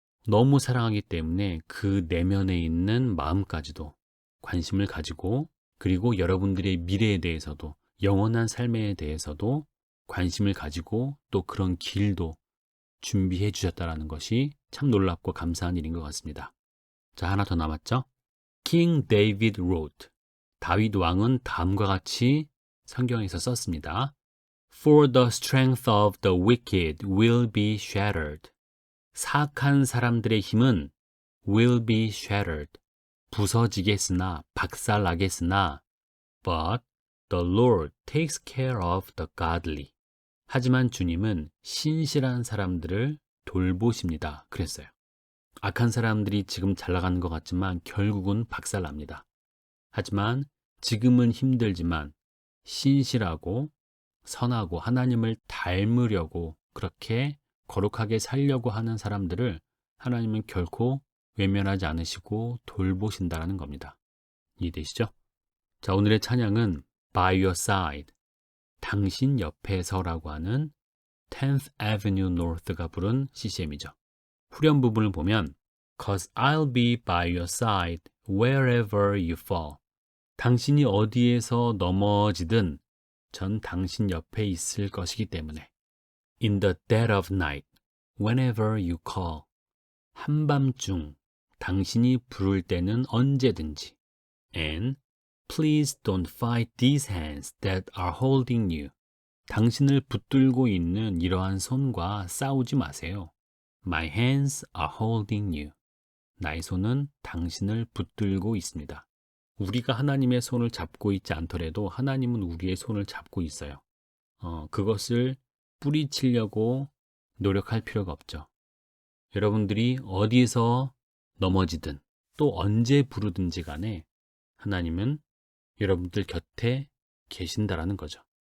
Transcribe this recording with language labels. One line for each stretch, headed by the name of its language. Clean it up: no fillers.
Korean: 너무 사랑하기 때문에 그 내면에 있는 마음까지도 관심을 가지고 그리고 여러분들의 미래에 대해서도 영원한 삶에 대해서도 관심을 가지고 또 그런 길도 준비해 주셨다는 것이 참 놀랍고 감사한 일인 것 같습니다. 자, 하나 더 남았죠?
English: King David wrote.
Korean: 다윗 왕은 다음과 같이 성경에서 썼습니다.
English: For the strength of the wicked will be shattered.
Korean: 사악한 사람들의 힘은
English: will be shattered.
Korean: 부서지겠으나, 박살나겠으나,
English: but the Lord takes care of the godly.
Korean: 하지만 주님은 신실한 사람들을 돌보십니다. 그랬어요. 악한 사람들이 지금 잘 나가는 것 같지만 결국은 박살납니다. 하지만 지금은 힘들지만 신실하고 선하고 하나님을 닮으려고 그렇게 거룩하게 살려고 하는 사람들을 하나님은 결코 외면하지 않으시고 돌보신다는 겁니다. 이해되시죠? 자, 오늘의 찬양은 By Your Side, 당신 옆에서라고 하는 10th Avenue North가 부른 CCM이죠. 후렴 부분을 보면
English: Cause I'll be by your side wherever you fall.
Korean: 당신이 어디에서 넘어지든 전 당신 옆에 있을 것이기 때문에
English: In the dead of night, whenever you call.
Korean: 한밤중 당신이 부를 때는 언제든지.
English: And please don't fight these hands that are holding you.
Korean: 당신을 붙들고 있는 이러한 손과 싸우지 마세요.
English: My hands are holding you.
Korean: 나의 손은 당신을 붙들고 있습니다. 우리가 하나님의 손을 잡고 있지 않더라도 하나님은 우리의 손을 잡고 있어요. 그것을 뿌리치려고 노력할 필요가 없죠. 여러분들이 어디에서 넘어지든 또 언제 부르든지 간에 하나님은 여러분들 곁에 계신다라는 거죠.